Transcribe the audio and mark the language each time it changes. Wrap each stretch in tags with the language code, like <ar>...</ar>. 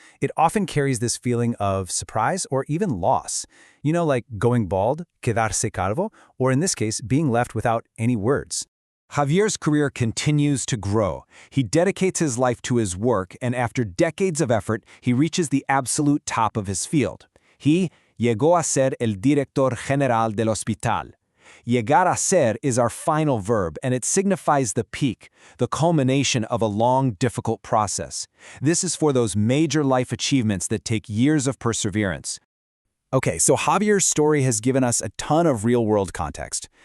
<en>It often carries this feeling of surprise or even loss. You know, like going bald, quedarse calvo, or in this case, being left without any words. Javier's career continues to grow. He dedicates his life to his work, and after decades of effort, he reaches the absolute top of his field. He</en> <es>llegó a ser el director general del hospital.</es> <en>Llegar a ser is our final verb, and it signifies the peak, the culmination of a long, difficult process. This is for those major life achievements that take years of perseverance. Okay, so Javier's story has given us a ton of real-world context.</en>